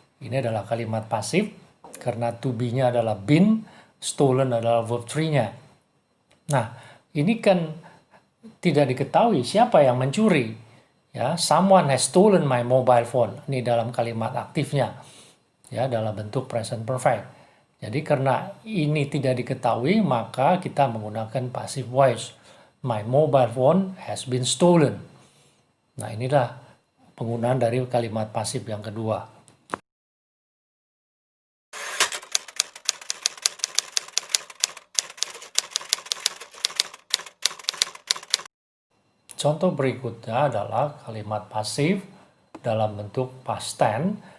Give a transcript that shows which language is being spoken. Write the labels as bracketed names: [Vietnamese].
[Indonesian] Ini adalah kalimat pasif karena to be-nya adalah been, stolen adalah verb 3-nya. Nah, ini kan tidak diketahui siapa yang mencuri. [English] Ya, someone has stolen my mobile phone. [Indonesian] Ini dalam kalimat aktifnya. Ya, dalam bentuk present perfect. Jadi karena ini tidak diketahui, maka kita menggunakan passive voice. [English] My mobile phone has been stolen. [Indonesian] Nah, inilah penggunaan dari kalimat pasif yang kedua. contoh berikutnya adalah kalimat pasif dalam bentuk past tense.